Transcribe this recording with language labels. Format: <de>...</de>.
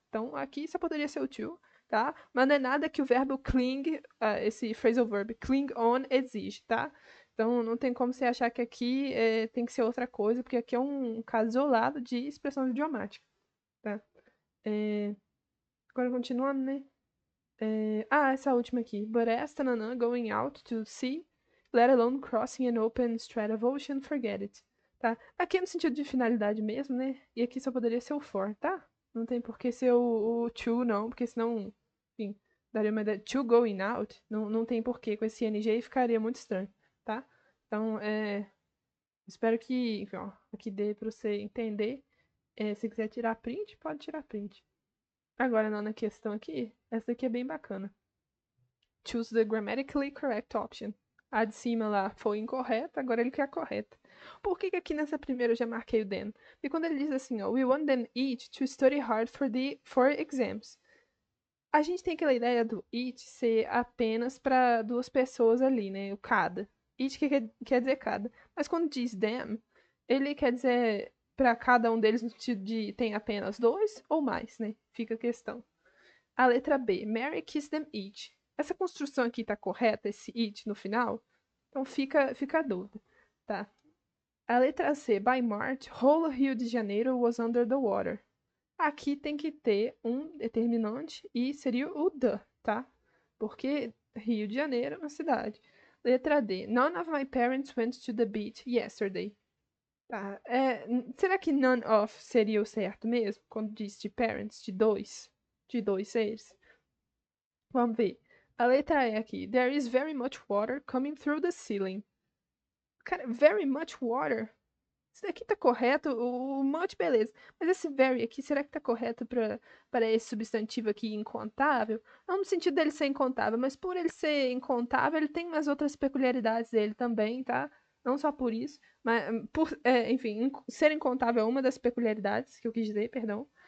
<pt>Então, aqui só poderia ser o to, tá? Mas não é nada que o verbo cling, esse phrasal verb, cling on, exige, tá? Então, não tem como você achar que aqui tem que ser outra coisa, porque aqui é um caso isolado de expressão idiomática, tá? É, agora, continuando, né? Essa última aqui.</pt> <en>But as tananã going out to sea, let alone crossing an open stretch of ocean, forget it.</en> <pt>Tá? Aqui é no sentido de finalidade mesmo, né? E aqui só poderia ser o for, tá? Não tem por que ser o to, não, porque senão, enfim, daria uma ideia. To going out, não tem porquê. Com esse NG ficaria muito estranho, tá? Então, espero que, enfim, ó, aqui dê pra você entender. Se quiser tirar print, pode tirar print. Agora, não, na questão aqui, essa aqui é bem bacana.</pt> <en>Choose the grammatically correct option.</en> <pt>A de cima lá foi incorreta, agora ele quer a correta. Por que aqui nessa primeira eu já marquei o then? Porque quando ele diz assim, ó,</pt> <en>we want them each to study hard for exams.</en> <pt>A gente tem aquela ideia do each ser apenas para duas pessoas ali, né? O cada. Each quer dizer cada. Mas quando diz them, ele quer dizer para cada um deles no sentido de tem apenas dois ou mais, né? Fica a questão. A letra B,</pt> <en>Mary kissed them each.</en> <pt>Essa construção aqui tá correta, esse each no final? Então fica a dúvida, tá? A letra C,</pt> <en>by March, whole Rio de Janeiro was under the water.</en> <pt>Aqui tem que ter um determinante e seria o the, tá? Porque Rio de Janeiro é uma cidade. Letra D,</pt> <en>none of my parents went to the beach yesterday.</en> <pt>Tá, será que none of seria o certo mesmo? Quando diz de parents, de dois seres? Vamos ver. A letra E aqui.</pt> <en>There is very much water coming through the ceiling.</en> <pt>Cara,</pt> <en>very much water.</en> <pt>Isso daqui tá correto, o much, beleza. Mas esse very aqui, será que tá correto para esse substantivo aqui incontável? Não no sentido dele ser incontável, mas por ele ser incontável, ele tem umas outras peculiaridades dele também, tá? Não só por isso, mas enfim, ser incontável é uma das peculiaridades que eu quis dizer, perdão.</pt>